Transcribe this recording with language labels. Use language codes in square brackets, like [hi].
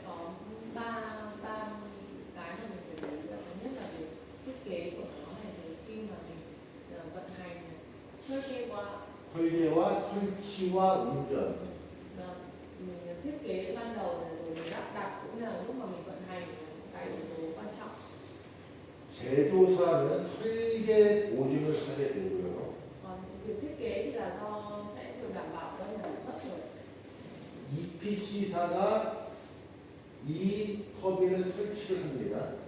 [vi] Sẽ có ba cái mà mình phải để ý là thứ nhất là về thiết kế của nó này, rồi khi mà mình vận hành [ko] 설계와 설치와 운전. [vi] mình thiết kế ban đầu này, rồi mình lắp đặt cũng là lúc mà mình vận hành cái yếu tố quan trọng. [ko] 제조사는 설계 보증을 하게 되고요. [vi] Còn việc thiết kế thì là sẽ được đảm bảo do nhà sản xuất rồi. [ko] EPC사가 이 터빈을 설치를 합니다.